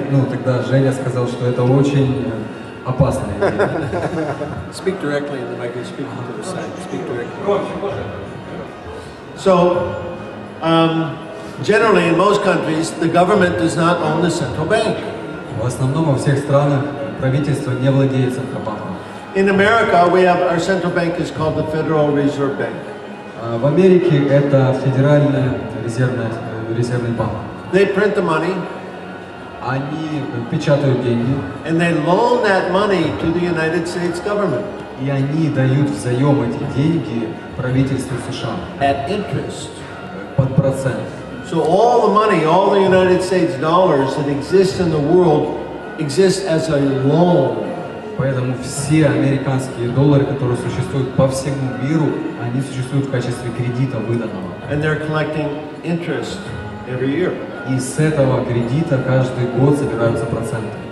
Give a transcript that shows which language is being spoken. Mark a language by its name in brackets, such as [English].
[Russian] Тогда Женя сказал, что это очень опасная идея. [English] Speak directly in the microphone, speak to the side, speak directly. So, generally in most countries, the government does not own the central bank. [Russian] В основном во всех странах правительство не владеет Центробанком. [English] In America, we have our central bank is called the Federal Reserve Bank. [Russian] В Америке это Федеральный резервный банк. [English] They print the money [Russian] Они печатают деньги, [English] and they loan that money to the United States government [Russian] и они дают взаем эти деньги правительству США [English] at interest. [Russian] под процент. [English] So all the money, all the United States dollars that exist in the world exist as a loan. [Russian] Поэтому все американские доллары, которые существуют по всему миру, они существуют в качестве кредита выданного. [English] And they're collecting interest every year. [Russian] И с этого кредита каждый год собираются проценты.